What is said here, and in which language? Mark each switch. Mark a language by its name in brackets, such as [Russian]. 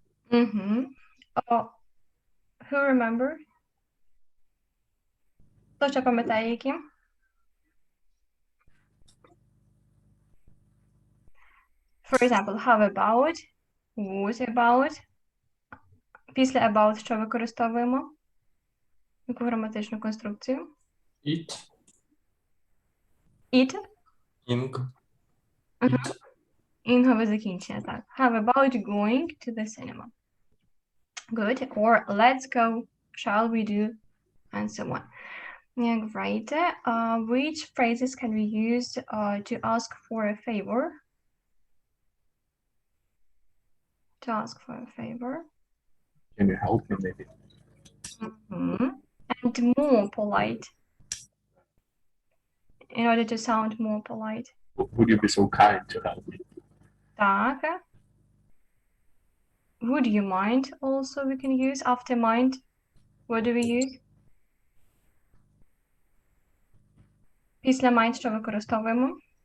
[English] Mm-hmm. Who remember? [Ukrainian] Хто ще пам'ятає які? [English] For example, how about, what about. [Ukrainian] Після about що використовуємо? Яку граматичну конструкцію? [English] It. It? Ing. [Ukrainian] It. Інгове закінчення, так. [English] How about going to the cinema? Good. Or let's go, shall we do, and so on. Yeah, great. Which phrases can we use to ask for a favor? To ask for a favor. Can you help me, maybe? Mm-hmm. And more polite. In order to sound more polite. Would you be so kind to help me? [Ukrainian] Так. [English] Would you mind also we can use. After mind, what do we use? [Ukrainian] Після mind що використовуємо?